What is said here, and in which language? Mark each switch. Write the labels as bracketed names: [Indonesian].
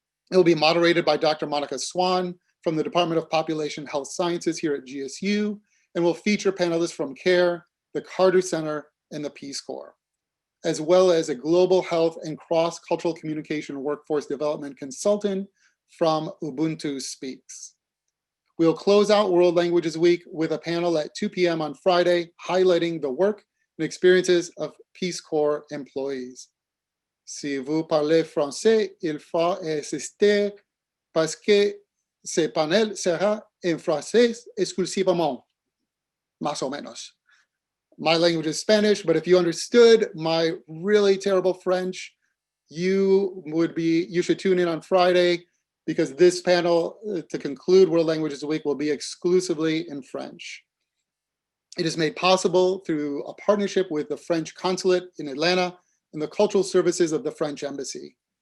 [English] It will be moderated by Dr. Monica Swan from the Department of Population Health Sciences here at GSU, and will feature panelists from CARE, the Carter Center, and the Peace Corps, as well as a global health and cross-cultural communication workforce development consultant from Ubuntu Speaks. We'll close out World Languages Week with a panel at 2 p.m. on Friday, highlighting the work and experiences of Peace Corps employees. [French] Si vous parlez français, il faut assister parce que ce panel sera en français exclusivement, [Spanish] más o menos. [English] My language is Spanish, but if you understood my really terrible French, you should tune in on Friday, because this panel, to conclude World Languages Week, will be exclusively in French. It is made possible through a partnership with the French Consulate in Atlanta and the cultural services of the French Embassy.